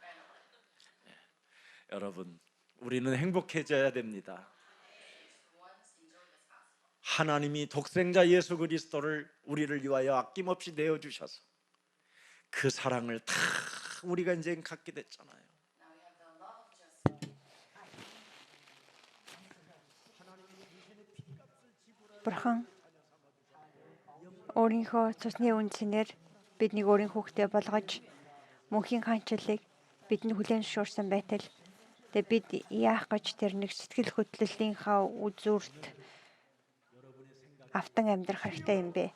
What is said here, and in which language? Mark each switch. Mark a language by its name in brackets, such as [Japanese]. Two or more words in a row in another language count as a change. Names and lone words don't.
[Korean] 여러분, 우리는 행복해져야 됩니다. 하나님이 독생자 예수 그리스도를 우리를 위하여 아낌없이 내어주셔서 그 사랑을 다 우리가 이제 갖게 됐잖아요. [Mongolian] Бурхан өөрийнхөө цусны үнцнээр бидний өөрийн хүүхдээ болгож мөнхийн хаанчлалыг бидэнд хүлээн зөвшөөрсөн байтал тэгээ бид яах гэж тэр нэг сэтгэл хөдлөлийнхаа үзүүрт автан амьдрах хэрэгтэй юм бэ.